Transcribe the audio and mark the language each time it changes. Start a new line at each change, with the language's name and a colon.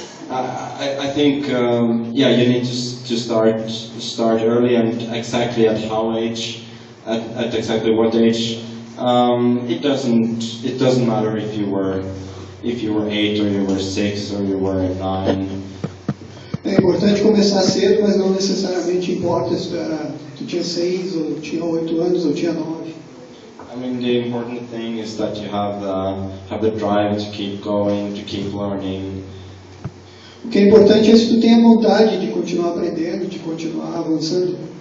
English: I think yeah, you need to start early, and exactly at how age, at exactly what age. It doesn't matter if you were 8 or you were 6 or you were 9.
Portuguese: é importante começar cedo, mas não necessariamente importa se tu tinha 6 ou tinha 8 anos ou tinha 9.
English: I mean, the important thing is that you have the drive to keep going, to keep learning.
Portuguese: O que é importante é se tu tem a vontade de continuar aprendendo, de continuar avançando.